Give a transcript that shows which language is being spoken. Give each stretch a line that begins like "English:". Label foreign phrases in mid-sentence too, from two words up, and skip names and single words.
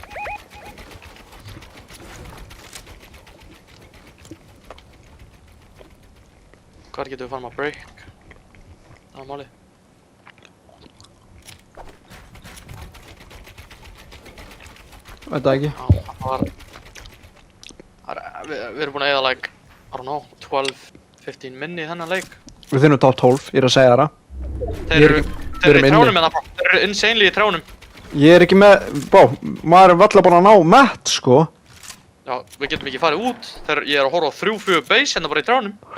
Icelandic: Hvar getum við farið að break? Það er málið. Veit það ekki. Við erum búin að eiga
English: like, I don't know,
Icelandic: 12-15 minni í þennan leik. Við finnum top 12, ég er að segja það. Þeir eru í trjánum hérna bro, þeir eru insanely í trjánum. Ég er ekki með, maður er valla búin að ná matt sko. Já, við getum ekki farið út, þegar ég er að horfa á 3-4 base hérna bara í trjánum.